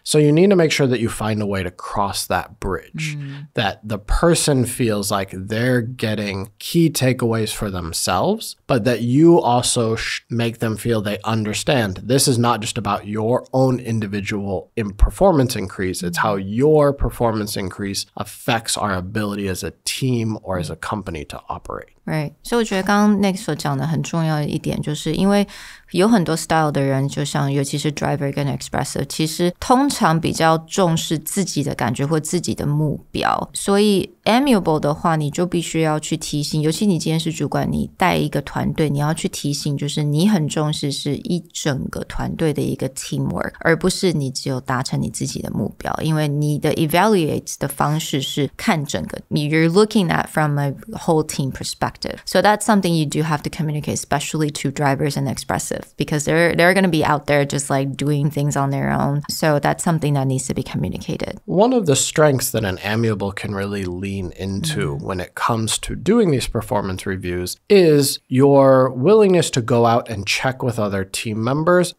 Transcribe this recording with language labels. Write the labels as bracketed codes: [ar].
[en] So you need to make sure that you find a way to cross that bridge, that the person feels like they're getting key takeaways for themselves, but that you also make them feel they understand this is not just about your own individual performance increase, it's how your performance increase affects our ability as a team or as a company to operate. Right. [zh] 所以我觉得刚刚 Nick 所讲的很重要的一点，就是因为有很多 style 的人，就像尤其是 driver 跟 expressive， 其实通常比较重视自己的感觉或自己的目标，所以 amiable 的话，你就必须要去提醒，尤其你今天是主管，你带一个团队，你要去提醒，就是你很重视是一整个团队的一个 teamwork， 而不是你只有达成你自己的目标，因为你的 evaluate 的方式是看整个 [en] you're looking at from a whole team perspective. So that's something you do have to communicate, especially to drivers and expressive, because they're going to be out there just like doing things on their own. So that's something that needs to be communicated. One of the strengths that an amiable can really lean into when it comes to doing these performance reviews is your willingness to go out and check with other team members.